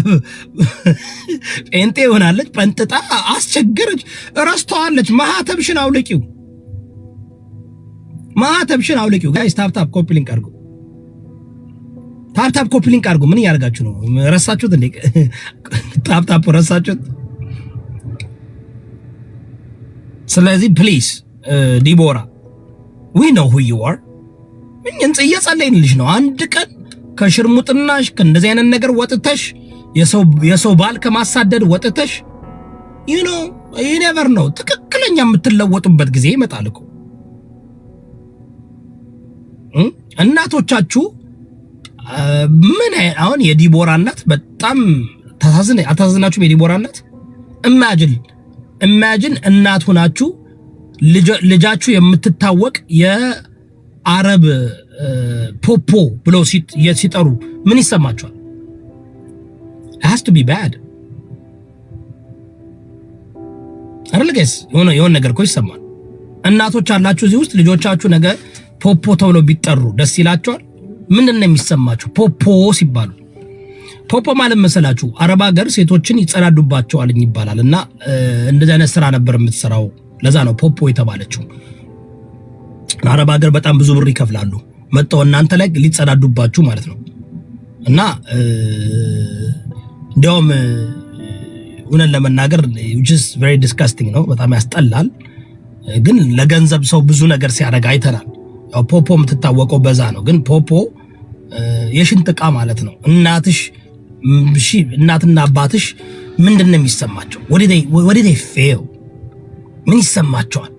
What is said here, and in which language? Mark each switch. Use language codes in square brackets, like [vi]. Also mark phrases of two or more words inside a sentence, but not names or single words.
[am] ጴንጤ ሆናለች። ጠንጥጣ አስቸገረች። ረስተዋለች። ማህተብሽን አውልቂው፣ ጋይስ። [en] tap copy link [am] አድርጉ። [en] tap copy link [am] አድርጉ። ምን ያርጋችሁ ነው? ረሳችሁት እንዴ? ታፕ ረሳችሁት? ስለዚህ ፕሊዝ ዲቦራ [en] we know who you are። [am] እኛን እየጸለይንልሽ ነው። አንድ ቀን ከሽርሙጥናሽ ከእንደዚህ አይነት ነገር ወጥተሽ የሰው ባል ከማሳደድ ወጥተሽ [en] you never know [am] ትክክለኛ የምትለወጡበት ጊዜ ይመጣል እኮ። እናቶቻችሁ ምን አሁን የዲቦራ እናት በጣም አታዝናችሁም? የዲቦራ እናት ኢማጂን እናት ሆናችሁ ልጃችሁ የምትታወቅ የአረብ ፖፖ ብለው ሲጠሩ ምን ይሰማችኋል? [en] it has to be bad አይደል ጋይስ? [am] የሆነ ነገር እኮ ይሰማል። እናቶች አላችሁ እዚህ ውስጥ ልጆቻችሁ ነገ ፖፖ ተብለው ቢጠሩ ደስ ይላችኋል? ምንድነው የሚሰማችሁ ፖፖ ሲባሉ? ፖፖ ማለት መሰላችሁ አረብ ሀገር ሴቶችን ይጸዳዱባቸዋል ይባላል። እና እንደዚህ አይነት ስራ ነበር የምትሰራው። ለዛ ነው ፖፖ የተባለችው። አረብ ሀገር በጣም ብዙ ብር ይከፍላሉ መጣው እናንተ ላይ ሊጸዳዱባችሁ ማለት ነው። እና እንደውም እውነት ለመናገር [en] which is very disgusting [am] ነው። በጣም ያስጠላል። ግን ለገንዘብ ሰው ብዙ ነገር ሲያደርግ አይተናል። ፖፖ የምትታወቀው በዛ ነው። ግን ፖፖ የሽንት ዕቃ ማለት ነው። እናትሽ እሺ፣ እናትና አባትሽ ምንድነው የሚሰማቸው? ወደ ፌው ምን ይሰማቸዋል?